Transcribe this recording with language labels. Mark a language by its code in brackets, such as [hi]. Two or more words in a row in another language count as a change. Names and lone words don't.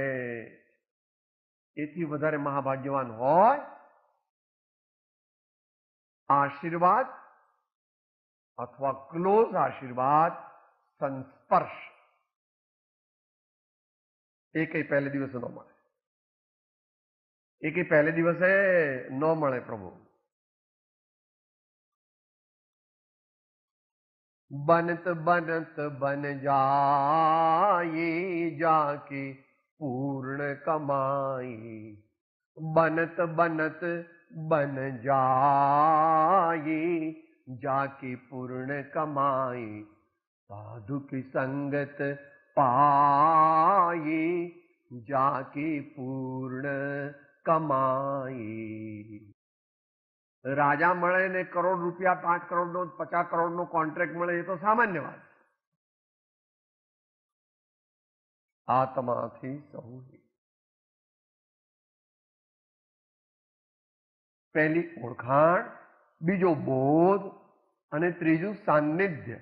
[gu] એથી વધારે મહાભાગ્યવાન હોય આશીર્વાદ અથવા ક્લોઝ આશીર્વાદ, સંસ્પર્શ, એ કઈ પહેલે દિવસે ન મળે. [hi] પ્રભુ बनत बनत बन जाए जाके पूर्ण कमाई, बनत बनत बन जाए जाके पूर्ण कमाई, साधु की संगत पाए जाके पूर्ण कमाई. [gu] રાજા મળે ને કરોડ રૂપિયા, 5 કરોડનો 50 કરોડનો કોન્ટ્રાક્ટ મળે એ તો સામાન્ય વાત. આત્માથી સહુ. પહેલી ઓળખાણ, બીજો બોધ અને ત્રીજું સાન્નિધ્ય.